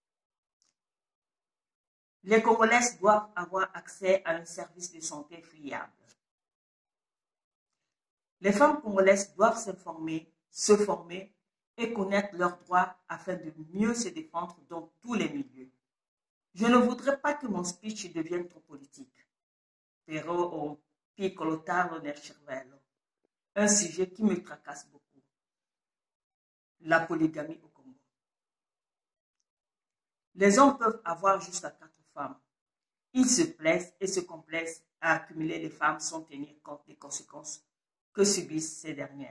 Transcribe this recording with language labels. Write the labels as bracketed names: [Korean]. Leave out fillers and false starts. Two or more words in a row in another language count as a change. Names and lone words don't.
[French] Les Congolaises doivent avoir accès à un service de santé fiable. Les femmes congolaises doivent se former et connaître leurs droits afin de mieux se défendre dans tous les milieux. Je ne voudrais pas que mon speech devienne trop politique. [Italian] Però ho piccolo tarlo nel cervello. [French] Un sujet qui me tracasse beaucoup. La polygamie au Congo. Les hommes peuvent avoir jusqu'à 4 femmes. Ils se plaisent et se complaisent à accumuler les femmes sans tenir compte des conséquences que subissent ces dernières.